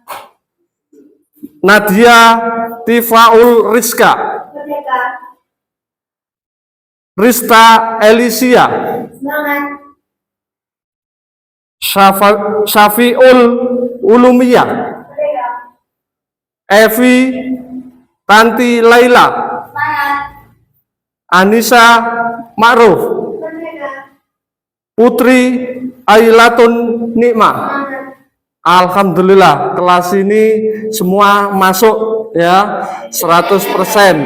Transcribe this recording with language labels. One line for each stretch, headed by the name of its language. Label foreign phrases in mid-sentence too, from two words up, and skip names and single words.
Indonesian: Nadia Tifaul Rizka. Merdeka. Rista Elisia. Semangat. Syafiul Ulumiyah. Merdeka. Evi Tanti Laila. Semangat. Anissa Ma'ruf. Merdeka. Putri Ailatun Nikma. Semangat. Alhamdulillah kelas ini semua masuk ya 100%.